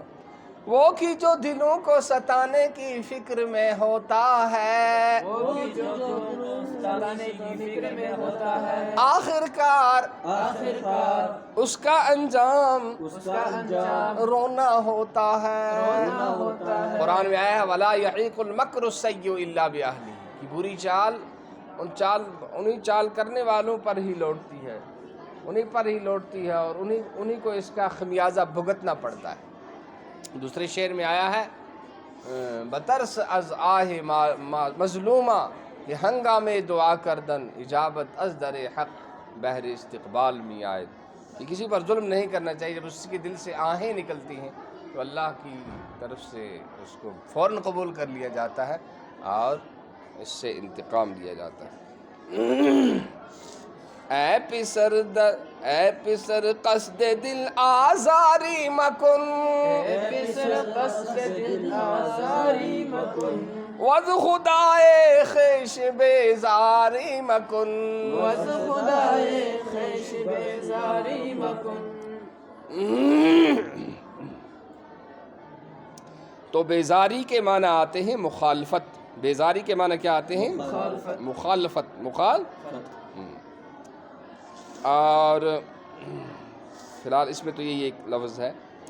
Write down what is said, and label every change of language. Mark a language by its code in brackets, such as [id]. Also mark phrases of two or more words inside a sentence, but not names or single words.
[ur] وہ کہ جو دلوں کو ستانے کی فکر میں ہوتا ہے، وہ کہ جو ستانے کی فکر میں ہوتا ہے، آخر کار اس کا انجام رونا ہوتا ہے. قرآن میں آیا ہے [ar] وَلَا يَحِيقُ الْمَكْرُ السَّيِّئُ إِلَّا بِأَهْلِهِ، [ur] کہ بری چال انہی چال کرنے والوں پر ہی لوٹتی ہے، انہی پر ہی لوٹتی ہے، اور انہی کو اس کا خمیازہ بھگتنا پڑتا ہے. دوسرے شعر میں آیا ہے [fa] بترس از آہ مظلومہ کہ ہنگامے دعا کردن، اجابت از در حق بہر استقبال میں آئے. [ur] کہ کسی پر ظلم نہیں کرنا چاہیے، جب اس کے دل سے آہیں نکلتی ہیں تو اللہ کی طرف سے اس کو فوراً قبول کر لیا جاتا ہے اور اس سے انتقام لیا جاتا ہے. [fa] اے پسر قصد دل آزاری مکن، وز خدائے خیش بیزاری مکن. [ur] تو بیزاری کے معنی آتے ہیں مخالفت. بیزاری کے معنی کیا آتے ہیں؟ مخالفت. اور فی الحال اس میں تو یہی ایک لفظ ہے.